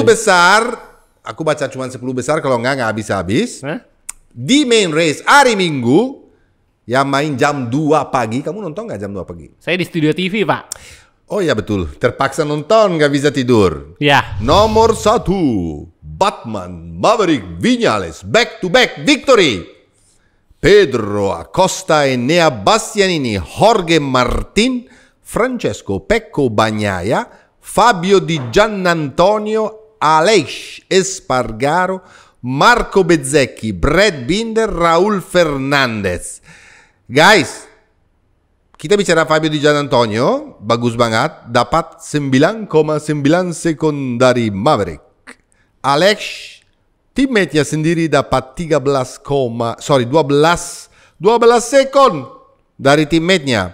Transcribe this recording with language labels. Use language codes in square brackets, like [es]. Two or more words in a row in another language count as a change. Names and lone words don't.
[id] besar, aku baca cuma 10 besar, kalau nggak habis-habis. Hah? Di main race hari Minggu, yang main jam 2 pagi, kamu nonton nggak jam 2 pagi? Saya di studio TV, Pak. Oh ya betul, terpaksa nonton, nggak bisa tidur. Ya. Nomor 1, Batman Maverick Viñales, [en] back to back victory. [id] Pedro Acosta, Enea Bastianini, Jorge Martin, Francesco Pecco Bagnaia, Fabio Di Giannantonio, Alex Espargaro, Marco Bezzecchi, Brad Binder, Raúl Fernandez. Guys, kita bicara Fabio Di Giannantonio, bagus banget, dapat 9,9 sekon dari Maverick. Alex, teammate-nya sendiri dapat 12 sekon dari teammate-nya.